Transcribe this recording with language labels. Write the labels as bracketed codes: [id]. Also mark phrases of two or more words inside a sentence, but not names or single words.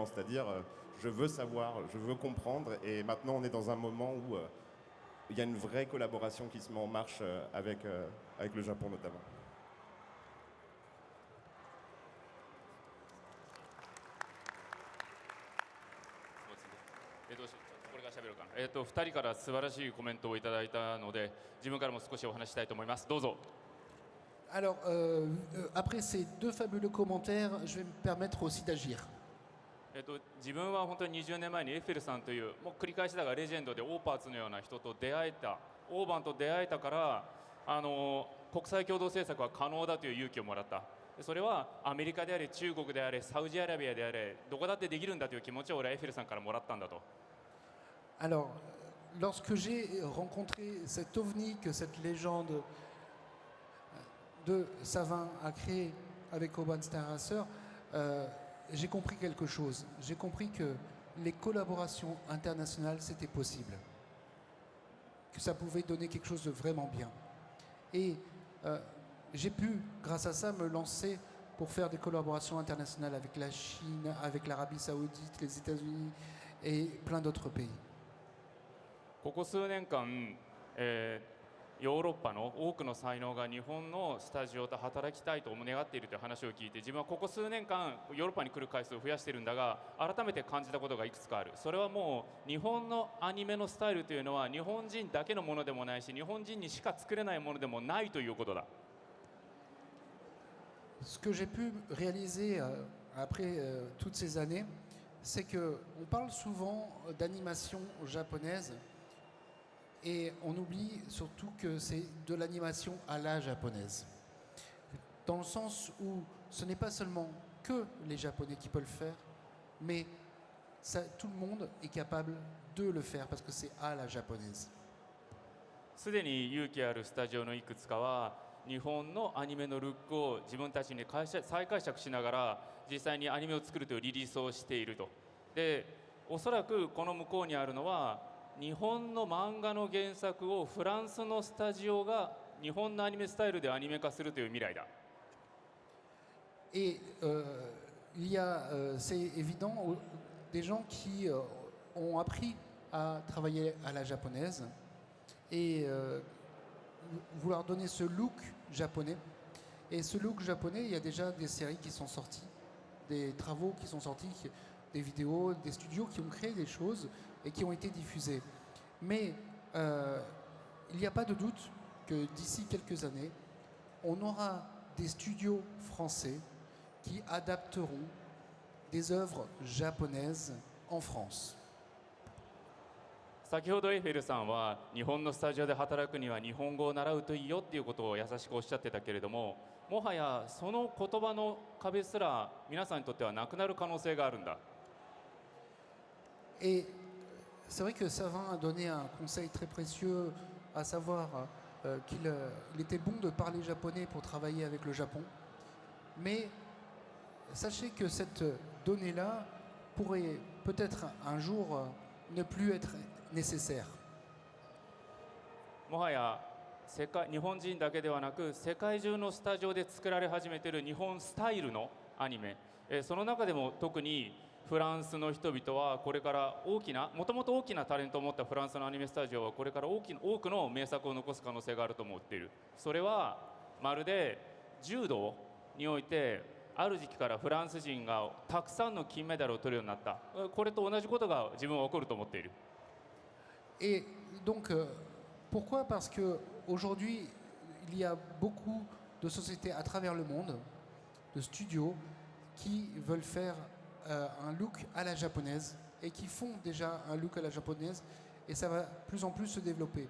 [fr] C'est-à-dire, je veux savoir, je veux comprendre. Et maintenant, on est dans un moment où il y a une vraie collaboration qui se met en marche avec le Japon notamment. [ja] 2 人から素晴らしいコメントをいただいたので、自分からも少しお話ししたいと思います。どうぞ。 [fr] Alors, après ces deux fabuleux commentaires, je vais me permettre aussi d'agir. [ja] 自分は本当に20年前にエッフェルさんという、もう繰り返しだがレジェンドでオーパーツのような人と出会えた、オーバンと出会えたから、国際共同制作は可能だという勇気をもらった。それはアメリカであれ、中国であれ、サウジアラビアであれ、どこだってできるんだという気持ちを俺はエッフェルさんからもらったんだと。 [fr] Alors, lorsque j'ai rencontré cet ovni que cette légende de Savin a créé avec Urban Starracer, j'ai compris quelque chose. J'ai compris que les collaborations internationales, c'était possible. Que ça pouvait donner quelque chose de vraiment bien. Et j'ai pu, grâce à ça, me lancer pour faire des collaborations internationales avec la Chine, avec l'Arabie Saoudite, les États-Unis et plein d'autres pays. [ja] ここ数年間、ヨーロッパの多くの才能が日本のスタジオと働きたいと願っているという話を聞いて、自分はここ数年間ヨーロッパに来る回数を増やしているんだが、改めて感じたことがいくつかある。それはもう日本のアニメのスタイルというのは日本人だけのものでもないし、日本人にしか作れないものでもないということだ。 [fr] Ce que j'ai pu réaliser après toutes ces années, c'est qu'on parle souvent d'animation japonaise et on oublie surtout que c'est de l'animation à la japonaise. Dans le sens où ce n'est pas seulement que les Japonais qui peuvent le faire, mais tout le monde est capable de le faire parce que c'est à la japonaise. [ja] すでに勇気あるスタジオのいくつかは日本のアニメのルックを自分たちに再解釈しながら実際にアニメを作るというリリースをしていると。で、おそらくこの向こうにあるのは日本の漫画の原作をフランスのスタジオが日本のアニメスタイルでアニメ化するという未来だ。 [fr] Et il y a, c'est évident, des gens qui ont appris à travailler à la japonaise et vouloir donner ce look japonais. Et ce look japonais, il y a déjà des séries qui sont sorties, des travaux qui sont sortis, des vidéos, des studios qui ont créé des choses et qui ont été diffusées. Mais il n'y a pas de doute que d'ici quelques années, on aura des studios français qui adapteront des œuvres japonaises en France. [ja] 先ほどエッフェルさんは日本のスタジオで働くには日本語を習うといいよっていうことを優しくおっしゃってたけれども、もはやその言葉の壁すら皆さんにとってはなくなる可能性があるんだ。 [fr] Et c'est vrai que Savin a donné un conseil très précieux, à savoir qu'il était bon de parler japonais pour travailler avec le Japon. Mais sachez que cette donnée-là pourrait peut-être un jour ne plus être nécessaire. [ja] もはや日本人だけではなく世界中のスタジオで作られ始めている日本スタイルのアニメ、その中でも特にフランスの人々はこれからもともと大きなタレントを持ったフランスのアニメスタジオはこれから多くの名作を残す可能性があると思っている。それはまるで柔道においてある時期からフランス人がたくさんの金メダルを取るようになった。これと同じことが自分は起こると思っている。 [fr] Et donc, pourquoi? Parce qu'aujourd'hui, il y a beaucoup de sociétés à travers le monde, de studios, qui veulent faire un look à la japonaise et qui font déjà un look à la japonaise et ça va plus en plus se développer.